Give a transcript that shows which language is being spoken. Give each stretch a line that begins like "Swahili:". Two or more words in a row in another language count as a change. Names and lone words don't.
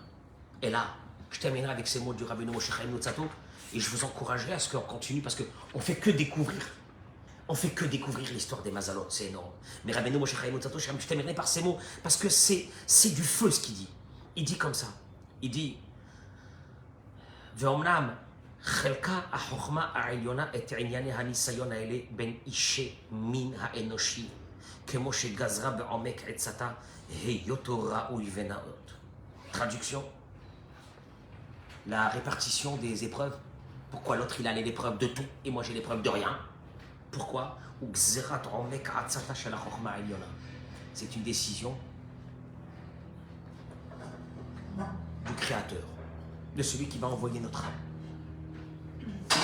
French: Et là, je terminerai avec ces mots du Rabbeinu Moshe Chaim Luzzatto et je vous encouragerai à ce qu'on continue parce qu'on ne fait que découvrir. On ne fait que découvrir l'histoire des Mazalot, c'est énorme. Mais Rabbeinu Moshe Chaim Luzzatto, je terminerai par ces mots parce que c'est du feu ce qu'il dit. Il dit comme ça. Il dit
Hebrew: ואומנם חלקה החוכמה העליונה את ענייני הניסיון האלה בין אישי מין האנושי, כמו שגזרה בעומק עצתה, היותו ראוי ונאות.
French: Traduction, la répartition des épreuves. Pourquoi l'autre il a l'épreuve de tout et moi j'ai l'épreuve de rien? Pourquoi? C'est une décision du Créateur, de celui qui va envoyer notre âme.